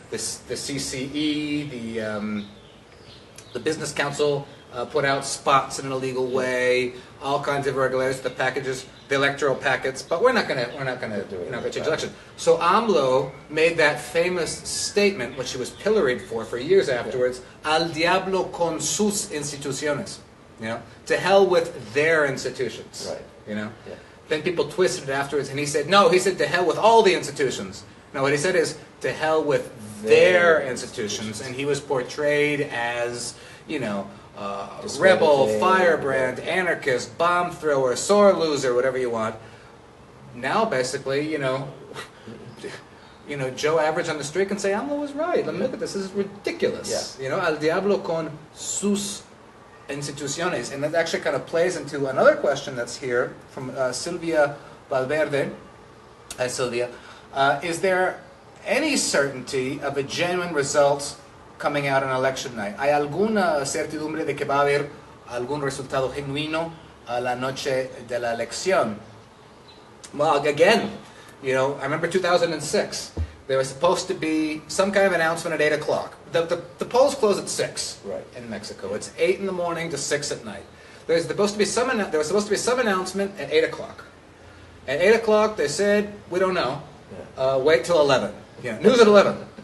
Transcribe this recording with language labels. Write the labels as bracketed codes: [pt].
[en] The CCE, the Business Council, put out spots in an illegal way. All kinds of irregularities, the packages, the electoral packets. But we're not going to change the election. So AMLO made that famous statement, which he was pilloried for years afterwards. [es] Al diablo con sus instituciones. [en] You know, to hell with their institutions. You know, then people twisted it afterwards, and he said, no, he said to hell with all the institutions. No, what he said is to hell with their institutions, and he was portrayed as, you know, rebel, firebrand, anarchist, bomb thrower, sore loser, whatever you want. Now, basically, you know, Joe Average on the street can say, AMLO was right. Let me look at this. This is ridiculous. You know, [es] al diablo con sus instituciones, [en] and that actually kind of plays into another question that's here from Silvia Valverde. Hi, Silvia. Is there any certainty of a genuine result coming out on election night? [es] ¿Hay alguna certidumbre de que va a haber algún resultado genuino a la noche de la elección? [en] Well, again, you know, I remember 2006. There was supposed to be some kind of announcement at 8 o'clock. The polls close at 6 in Mexico. It's 8 in the morning to 6 at night. There was supposed to be some announcement at 8 o'clock. At 8 o'clock, they said, we don't know. Wait till 11. Yeah, news at 11.